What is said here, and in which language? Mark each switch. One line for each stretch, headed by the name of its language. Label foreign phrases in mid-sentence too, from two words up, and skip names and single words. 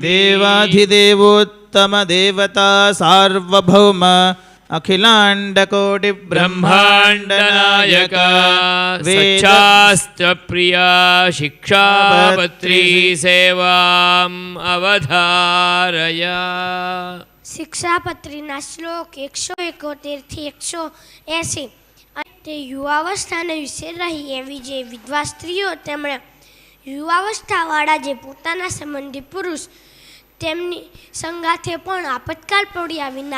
Sanskrit: देवाधिदेवोत्तम देवता सार्वभौम अखिलाण्डकोटि ब्रह्माण्डनायक सच्चास्त्र प्रिया शिक्षापत्री सेवाम् अवधारय।
Gujarati: શિક્ષાપત્રીના શ્લોક 171 થી 180 તે યુવાવસ્થાને વિશે રહી એવી જે વિધવા સ્ત્રીઓ તેમણે યુવાવસ્થાવાળા જે પોતાના સંબંધી પુરુષ તેમની સંગાથે પણ આપતકાલ પડ્યા વિના